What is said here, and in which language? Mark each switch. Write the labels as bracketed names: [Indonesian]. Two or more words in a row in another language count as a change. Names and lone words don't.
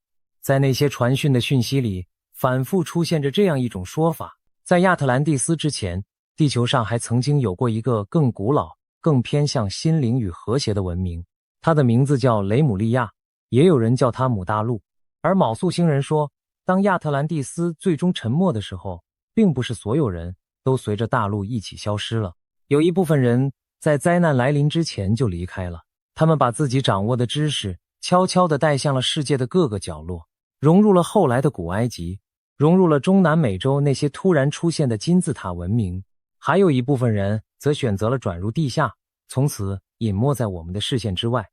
[Chinese] 在那些傳訊的訊息裡，反复出現着這樣一種說法：在亞特蘭蒂斯之前，地球上還曾經有過一個更古老、更偏向心靈與和諧的文明，它的名字叫雷姆利亞，也有人叫它姆大陸。而昴宿星人說，當亞特蘭蒂斯最終沉沒的時候，並不是所有人都隨着大陸一起消失了，有一部分人在災難來臨之前就離開了，他們把自己掌握的知識悄悄地帶向了世界的各個角落，融入了後来的古埃及，融入了中南美洲那些突然出现的金字塔文明。還有一部分人則選擇了轉入地下，從此隱沒在我們的視線之外。